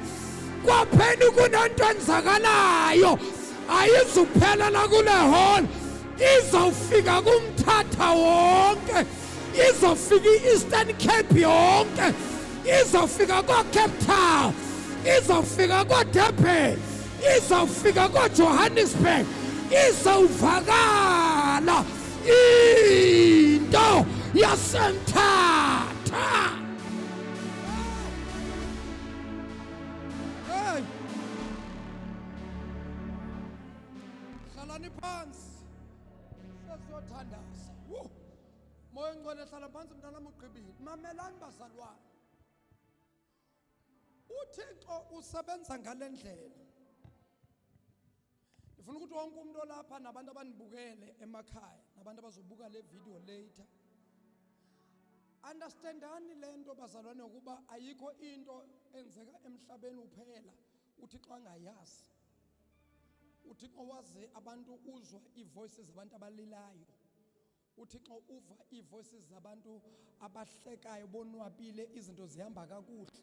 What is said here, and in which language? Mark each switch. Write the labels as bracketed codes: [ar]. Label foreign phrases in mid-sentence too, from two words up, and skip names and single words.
[xh] KwaPheni kunento enzakalayo, ayizuphelela kule hall, izawufika kuMthatha wonke, izawufika i-Eastern Cape yonke, izawufika kwa-Cape Town, izawufika kwa-Durban, izawufika kwa-Johannesburg. Izawuvakala into yaseMthatha. [zu] Hey, hlalani phansi sesiyothandaza. Moya ongcwele hlala phansi mntanami ugqibile. [xh] Mamelani bazalwane, uThixo usebenza ngale ndlela. [zu] Ngifuna ukuthi wonke umuntu olapha nabantu abanibukele emakhaya nabantu abazobuka le [en] video later, [xh] understandani lento bazalwane ukuba ayikho into enzeka emhlabeni uphela uThixo angayazi. uThixo wazi abantu, uzwa ivoices zabantu abalilayo. uThixo uva ivoices zabantu abahlekayo bonwabile izinto zihamba kakuhle.